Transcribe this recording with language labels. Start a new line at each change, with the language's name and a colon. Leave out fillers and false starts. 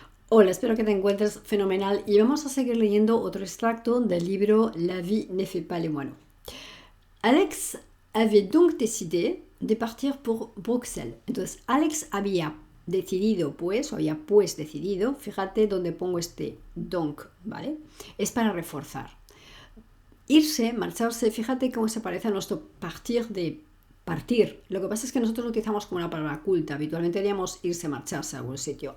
Spanish: Hola, espero que te encuentres fenomenal y vamos a seguir leyendo otro extracto del libro La vie ne fait pas les moineaux.
French: Alex avait donc décidé de partir pour Bruxelles.
Spanish: Entonces, Alex había decidido, pues, o había pues decidido, fíjate dónde pongo este donc, ¿vale? Es para reforzar. Irse, marcharse, fíjate cómo se parece a nuestro partir de partir. Lo que pasa es que nosotros lo utilizamos como una palabra culta. Habitualmente diríamos irse, marcharse a algún sitio.